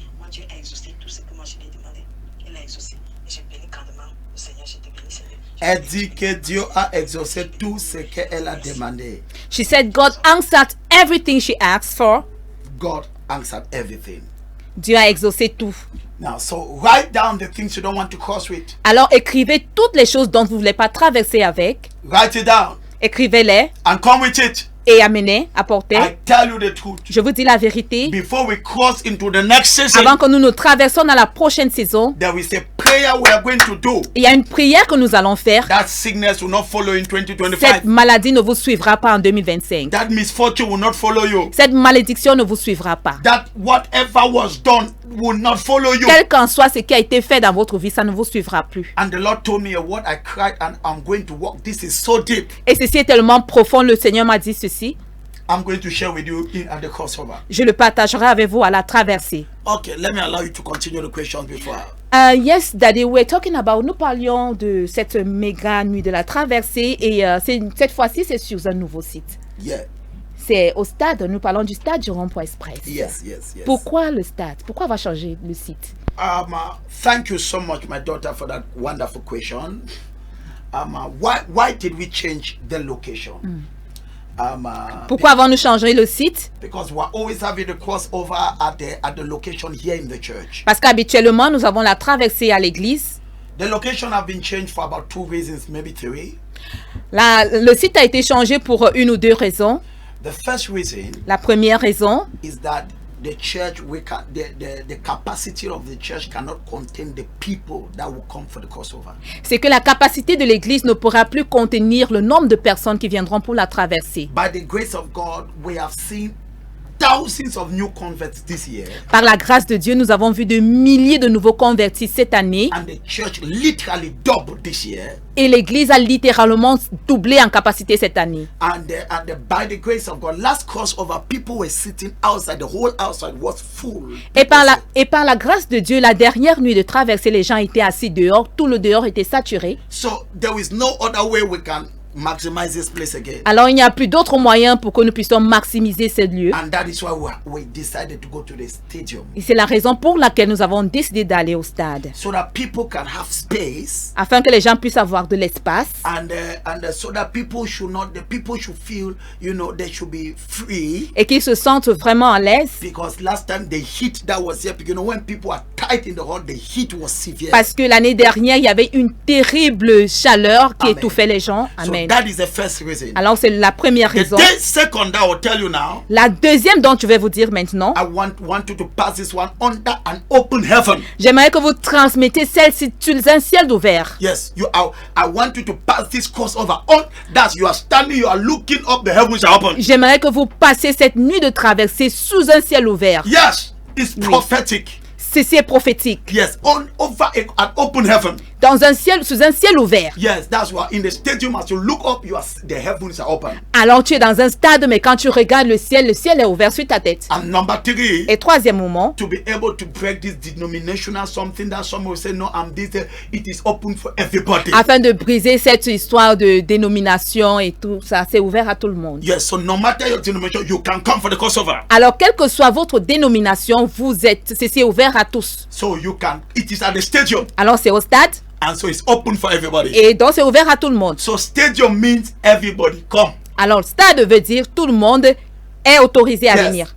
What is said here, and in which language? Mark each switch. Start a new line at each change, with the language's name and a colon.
French: Moi, Dieu a exaucé tout ce que moi je lui ai demandé. Il a exaucé. Et j'ai béni grandement le Seigneur. Je te bénis, Seigneur. Elle dit que Dieu a exaucé tout ce qu'elle a demandé.
English: She said God answered everything she asked for. God answered everything.
French: Dieu a exaucé tout.
English: Now, so write down the things you don't want to cross with.
French: Alors écrivez toutes les choses dont vous ne voulez pas traverser avec.
English: Write it down
French: Écrivez-les
English: and come with it.
French: et amenez, apportez.
English: I tell you the truth.
French: Je vous dis la vérité.
English: Before we cross into the next season,
French: Avant que nous nous traversions dans la prochaine saison,
English: there is a prayer we are going to do.
French: il y a une prière que nous allons faire.
English: That sickness will not follow in
French: Cette
English: 2025.
French: maladie ne vous suivra pas en 2025.
English: That misfortune will not follow you.
French: Cette malédiction ne vous suivra pas.
English: That whatever was done will not follow you.
French: Quel qu'en soit ce qui a été fait dans votre vie, ça ne vous suivra plus.
English: And the Lord told me a word. I cried and I'm going to walk. This is so deep.
French: Et ceci est tellement profond. Le Seigneur m'a dit ceci.
English: I'm going to share with you at the crossover.
French: Je le partagerai avec vous à la traversée.
English: Okay, let me allow you to continue the question before. Yes, Daddy, we're talking about.
French: Nous parlions de cette méga nuit de la traversée et cette fois-ci, c'est sur un nouveau site.
English: Yeah.
French: C'est au stade. Nous parlons du stade du Rond-Point Express.
English: Yes.
French: Pourquoi le stade? Pourquoi on va changer le site?
English: Thank you so much, my daughter, for that wonderful question. Why did we change the location?
French: Pourquoi avons-nous changé le site?
English: Because we're always having the crossover at the location here in the church.
French: Parce qu'habituellement, nous avons la traversée à l'église.
English: The location have been changed for about 2 reasons, maybe 3.
French: Le site a été changé pour une ou deux raisons.
English: The first reason
French: La première raison,
English: is that the church, the capacity of the church cannot contain the people that will come for the crossover.
French: c'est que la capacité de l'église ne pourra plus contenir le nombre de personnes qui viendront pour la traversée.
English: By the grace of God, we have seen thousands of new converts this year.
French: Par la grâce de Dieu, nous avons vu de milliers de nouveaux convertis cette année
English: And the church literally doubled this year.
French: et l'église a littéralement doublé en capacité cette année.
English: And by the grace of God, last crossover, people were sitting outside. The whole outside was full.
French: Et par la grâce de Dieu, la dernière nuit de traversée, les gens étaient assis dehors, tout le dehors était saturé.
English: So there is no other way we can maximize this place again.
French: Alors il n'y a plus d'autre moyen pour que nous puissions maximiser ce lieu.
English: And that is why we decided to go to the stadium.
French: Et c'est la raison pour laquelle nous avons décidé d'aller au stade.
English: So that people can have space.
French: Afin que les gens puissent avoir de l'espace.
English: And so that people should feel, they should be free.
French: Et qu'ils se sentent vraiment à l'aise.
English: Because last time the heat that was here, when people are tight in the hall, the heat was severe.
French: Parce que l'année dernière, il y avait une terrible chaleur qui étouffait les gens.
English: Amen. So that is the first reason.
French: Alors c'est la première raison.
English: The second I will tell you now.
French: La deuxième dont je vais vous dire maintenant.
English: I want you to pass this one under an open heaven.
French: J'aimerais que vous transmettez celle-ci sur un ciel ouvert.
English: Yes, I want you to pass this crossover on. That you are standing, you are looking up, the heavens are open.
French: J'aimerais que vous passiez cette nuit de traversée sous un ciel ouvert.
English: Yes, it's prophetic.
French: Ceci est prophétique.
English: Yes, over an open heaven.
French: Sous un ciel ouvert.
English: Yes, that's why in the stadium as you look up, the heavens are open.
French: Alors tu es dans un stade, mais quand tu regardes le ciel est ouvert sur ta tête.
English: And number 3.
French: Et troisième moment.
English: To be able to break this denominational something that some will say no, I'm this. It is open for everybody.
French: Afin de briser cette histoire de dénomination et tout ça, c'est ouvert à tout le monde.
English: Yes, so no matter your denomination, you can come for the crossover.
French: Alors quelle que soit votre dénomination, c'est ouvert à tous.
English: So it is at the stadium.
French: Alors c'est au stade.
English: And so it's open for everybody.
French: Et donc c'est ouvert à tout le monde.
English: So stadium means everybody come.
French: Alors stade veut dire tout le monde est autorisé à venir.